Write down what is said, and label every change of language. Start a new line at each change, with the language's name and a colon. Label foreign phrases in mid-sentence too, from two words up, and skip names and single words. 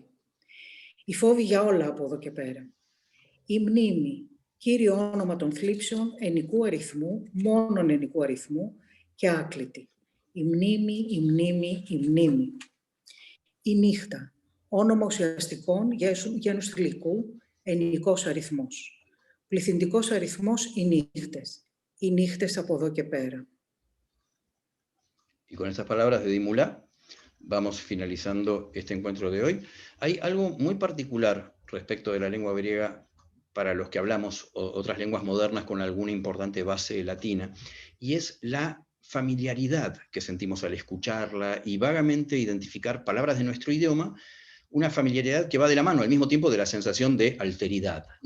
Greek: Οι φόβοι για όλα από εδώ και πέρα. Η μνήμη, κύριο όνομα των θλίψεων, ενικού αριθμού, μόνον ενικού αριθμού και άκλητη. Η μνήμη, η μνήμη, η μνήμη. Η νύχτα, όνομα ουσιαστικών, γένους θηλυκού, ενικός αριθμός. Πληθυντικός αριθμός, οι νύχτες. Οι νύχτες από εδώ και πέρα.
Spanish: Y con estas palabras de Dimula vamos finalizando este encuentro de hoy. Hay algo muy particular respecto de la lengua griega para los que hablamos otras lenguas modernas con alguna importante base latina, y es la familiaridad que sentimos al escucharla y vagamente identificar palabras de nuestro idioma, una familiaridad que va de la mano al mismo tiempo de la sensación de alteridad, ¿no?